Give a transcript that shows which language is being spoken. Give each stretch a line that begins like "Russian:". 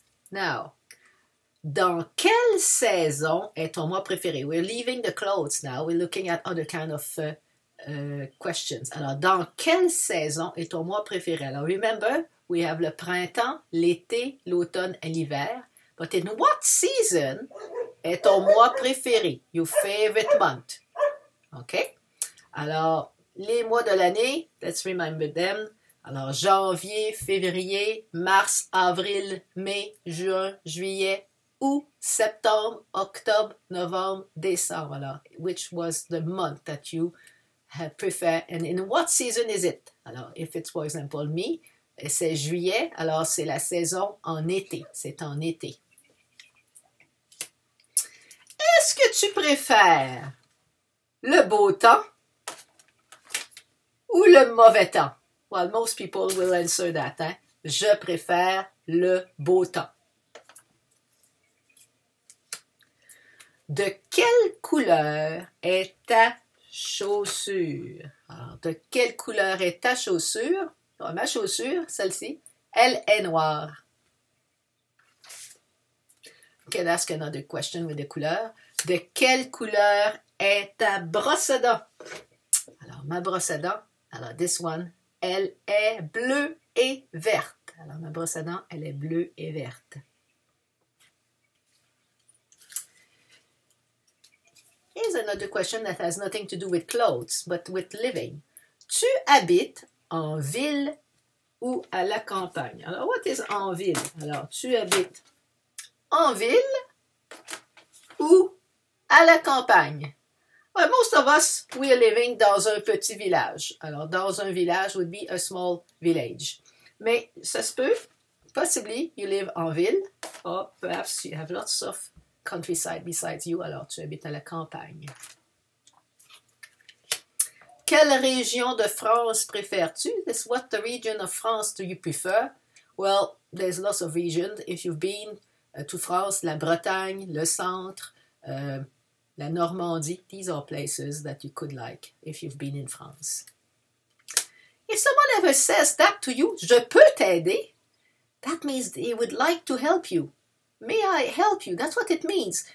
French: Now, dans quelle saison est ton mois préféré?
English: We're leaving the clothes now. We're looking at other kind of questions.
French: Alors, dans quelle saison est ton mois préféré? Alors,
English: remember, we have
French: le printemps, l'été, l'automne et l'hiver.
English: But in what season
French: est ton mois préféré?
English: Your favorite month. OK? Alors,
French: les mois de l'année,
English: let's remember them.
French: Alors, janvier, février, mars, avril, mai, juin, juillet, août, septembre, octobre, novembre, décembre.
English: Alors, which was the month that you prefer, and in what season is it?
French: Alors,
English: if it's, for example, me,
French: c'est juillet, alors c'est la saison en été. C'est en été. Est-ce que tu préfères le beau temps ou le mauvais temps?
English: Well, most people will answer that. Hein?
French: Je préfère le beau temps. De quelle couleur est ta chaussure? Alors, de quelle couleur est ta chaussure? Alors, ma chaussure, celle-ci, elle est noire.
English: You can ask another question with the couleur.
French: De quelle couleur est ta brosse à dents? Alors, ma brosse à dents, alors
English: this one,
French: elle est bleue et verte. Alors, ma brosse à dents, elle est bleue et verte.
English: Here's another question that has nothing to do with clothes, but with living.
French: Tu habites en ville ou à la campagne? Alors,
English: what is
French: en ville? Alors, tu habites en ville ou à la campagne?
English: Well, most of us, we are living
French: dans un petit village.
English: Alors,
French: dans un village
English: would be a small village.
French: Mais ça se peut,
English: possibly, you live en ville, or perhaps you have lots of countryside besides you,
French: alors tu habites à la campagne. Quelle région de France préfères-tu?
English: What the region of France do you prefer? Well, there's lots of regions. If you've been to France, la Bretagne, le centre, la Normandie, these are places that you could like if you've been in France. If someone ever says that to you,
French: je peux t'aider,
English: that means they would like to help you. May I help you? That's what it means.